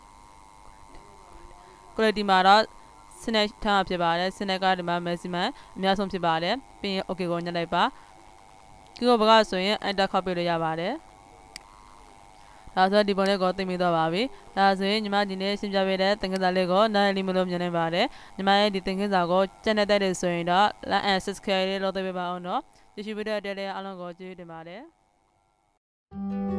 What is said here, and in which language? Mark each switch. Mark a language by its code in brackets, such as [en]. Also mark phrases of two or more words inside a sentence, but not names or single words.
[my] quality မှာတော့စနစ်ထားဖြစ်ပါတယ်စနစ်ကဒီမှာ maximum အများဆုံးဖြစ်ပါတယ်ပြီးရင် okay ကိုညှက်လိုက်ပါ keyboard ဘက်ကဆိုရင် enter ခေါက်ပြလို့ရပါတယ်ဒါဆိုဒီပုံလေးကိုသိမိတော့ပါပြီဒါဆိုရင်ညီမဒီနေ့ရှင်းပြပေးတဲ့သင်ခန်းစာလေးကိုနားလည်လို့မြင်နိုင်ပါတယ်ညီမရဲ့ဒီသင်ခန်းစာကိုကြက်နေတဲ့တဲ့ဆိုရင်တော့ [en] like and subscribe [my] လေးလုပ်ပေးပါအောင်နော်ကြည့်ရှုပေးတဲ့အတွက်လည်းအားလုံးကိုကျေးဇူးတင်ပါတယ်